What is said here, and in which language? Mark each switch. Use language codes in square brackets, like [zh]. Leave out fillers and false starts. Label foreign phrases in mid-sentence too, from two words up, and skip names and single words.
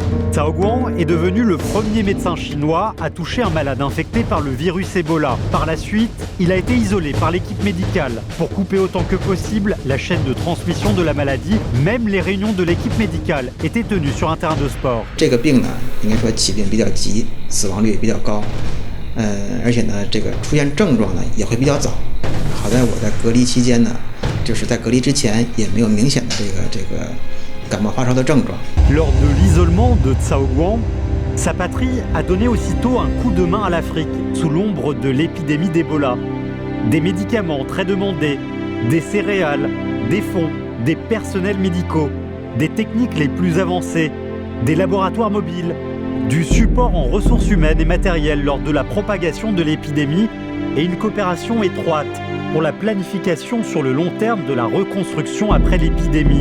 [fr] Tsaoguan est devenu le premier médecin chinois à toucher un malade infecté par le virus Ebola. Par la suite, il a été isolé par l'équipe médicale pour couper autant que possible la chaîne de transmission de la maladie. Même les réunions de l'équipe médicale étaient tenues sur un terrain de sport. [zh] 这个病呢，应该说起病比较急，死亡率也比较高，而且呢，这个出现症状呢也会比较早。好在我在隔离期间呢，就是在隔离之前也没有明显的这个感冒发烧的症状。 [fr] Lors de l'isolement de Tsaoguan, sa patrie a donné aussitôt un coup de main à l'Afrique sous l'ombre de l'épidémie d'Ebola. Des médicaments très demandés, des céréales, des fonds, des personnels médicaux, des techniques les plus avancées, des laboratoires mobiles, du support en ressources humaines et matérielles lors de la propagation de l'épidémie et une coopération étroite pour la planification sur le long terme de la reconstruction après l'épidémie.